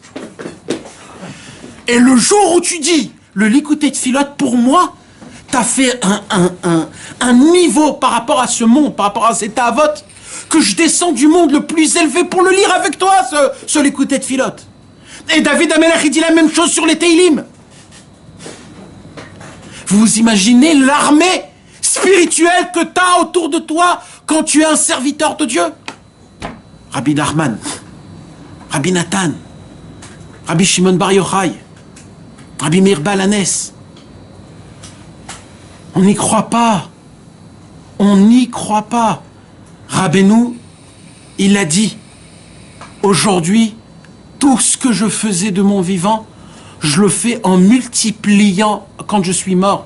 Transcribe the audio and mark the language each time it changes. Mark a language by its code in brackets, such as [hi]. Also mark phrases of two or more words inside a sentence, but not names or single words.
[fr] Et le jour où tu dis le Likutei Tfilot, pour moi, t'as fait un niveau par rapport à ce monde, par rapport à cet avot, que je descends du monde le plus élevé pour le lire avec toi, ce Likutei Tfilot. Et David Amelech, il dit la même chose sur les Teilim. Vous imaginez l'armée spirituelle que tu as autour de toi quand tu es un serviteur de Dieu? Rabbi Nachman, Rabbi Nathan, Rabbi Shimon Bar Yochai, Rabbi Meir Baal Hanès. On n'y croit pas. On n'y croit pas. Rabbeinu, il a dit, aujourd'hui, tout ce que je faisais de mon vivant, je le fais en multipliant quand je suis mort.